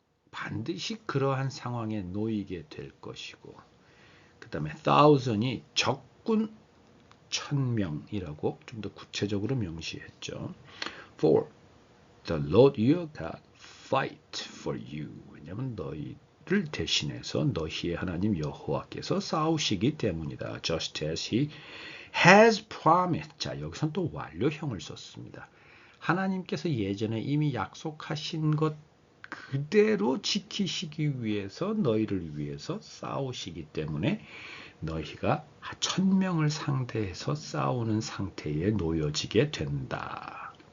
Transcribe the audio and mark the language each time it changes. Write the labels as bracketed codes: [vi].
[ko] 반드시 그러한 상황에 놓이게 될 것이고, 그 다음에 1,000이 적군 1,000명이라고 좀 더 구체적으로 명시했죠. [en] For the Lord your God fight for you. [ko] 왜냐하면 너희를 대신해서 너희의 하나님 여호와께서 싸우시기 때문이다. [en] Just as he has promised. [ko] 자, 여기선 또 완료형을 썼습니다. 하나님께서 예전에 이미 약속하신 것 그대로 지키시기 위해서 너희를 위해서 싸우시기 때문에 너희가 1,000명을 상대해서 싸우는 상태에 놓여지게 된다.